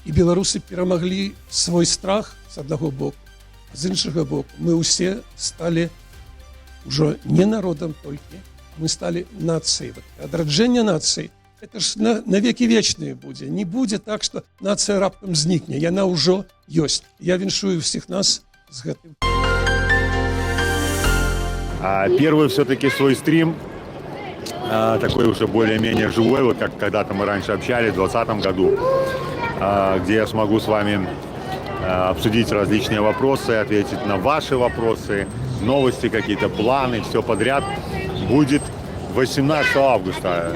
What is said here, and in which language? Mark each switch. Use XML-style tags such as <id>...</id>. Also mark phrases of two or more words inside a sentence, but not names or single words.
<be>І беларусы перамаглі свой страх з аднаго боку, а з іншага боку мы ўсе сталі ўжо не народам толькі, мы сталі нацыяй. Адраджэнне нацыі это ж на векі вечныя будзе. Не будзе так, што нацыя раптам знікне, яна ўжо ёсць. Я віншую всіх нас з гэтым.</be> <ru>Первый все-таки свой стрим, такой уже более-менее живой, вот как когда-то мы раньше общались в 2020 году, где я смогу с вами обсудить различные вопросы, ответить на ваши вопросы, новости какие-то, планы, все подряд, будет 18 августа.</ru>